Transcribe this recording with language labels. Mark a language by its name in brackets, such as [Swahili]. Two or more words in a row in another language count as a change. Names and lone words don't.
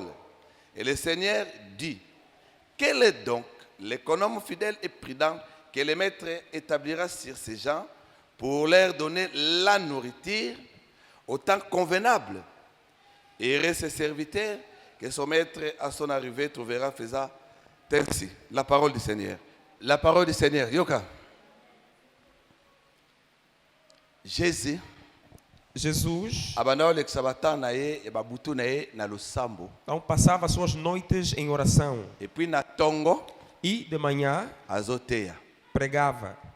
[French] Et le Seigneur dit, quel est donc l'économe fidèle et prudent que le maître établira sur ces gens pour leur donner la nourriture au temps convenable? Et ses serviteurs que son maître à son arrivée trouvera faisant ainsi. La parole du Seigneur. La parole du Seigneur. Yoka. Jesus [Portuguese] então passava suas noites em oração e de manhã pregava.